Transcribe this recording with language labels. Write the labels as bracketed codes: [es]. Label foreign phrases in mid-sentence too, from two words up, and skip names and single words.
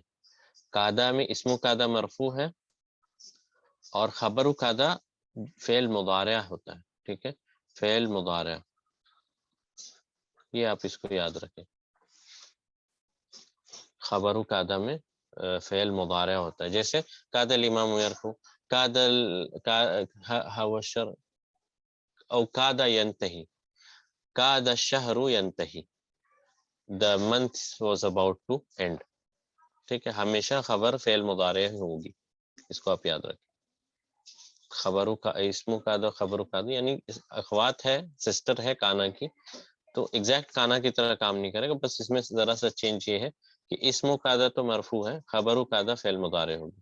[ur] کادا میں اسم کادا مرفوع ہے اور خبر کادا فعل مضارع ہوتا ہے. ٹھیک ہے، فعل مضارع، یہ آپ اس کو یاد رکھیں. خبر کادا میں فعل مضارع ہوتا ہے. [ar] جیسے کاد الامام یرکع، کاد الشر او کاد ینتہی، کاد الشہر ینتہی، [en] the month was about to end. [ur] ٹھیک ہے، ہمیشہ خبر فعل مضارع ہوگی، اس کو آپ یاد رکھیں. خبروں کا اسم کا دو خبروں کا دو یعنی اخوات ہے، سسٹر ہے کانا کی. تو ایگزیکٹ کانا کی طرح کام نہیں کرے گا، بس اس میں ذرا سا چینج یہ ہے کہ اسم قاعدہ تو مرفوع ہے، خبر قاعدہ فعل مضارع ہوگی.